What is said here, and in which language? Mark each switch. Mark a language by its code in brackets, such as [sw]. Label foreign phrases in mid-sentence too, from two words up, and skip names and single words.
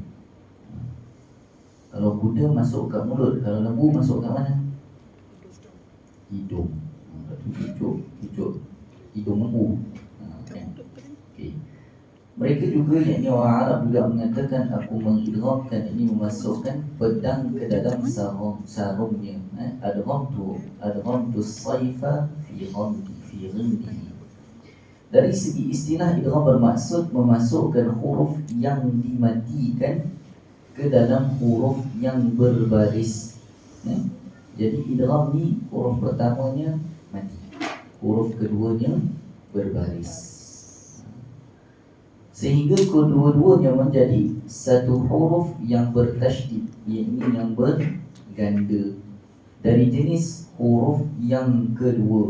[ms] Kalau kuda masuk kat mulut, kalau lembu masuk kat mana? Hidung. Cucuk hidung lembu. Okay. Mereka juga, yakni orang Arab juga mengatakan aku mengidghamkan, ini memasukkan pedang ke dalam sarungnya. [ar] أدغمت السيف في غمده. [ms] Dari segi istilah, idgham bermaksud memasukkan huruf yang dimatikan ke dalam huruf yang berbaris, ya. Jadi idgham ni huruf pertamanya mati, huruf keduanya berbaris, sehingga kedua-duanya menjadi satu huruf yang bertasydid, iaitu yang berganda, dari jenis huruf yang kedua.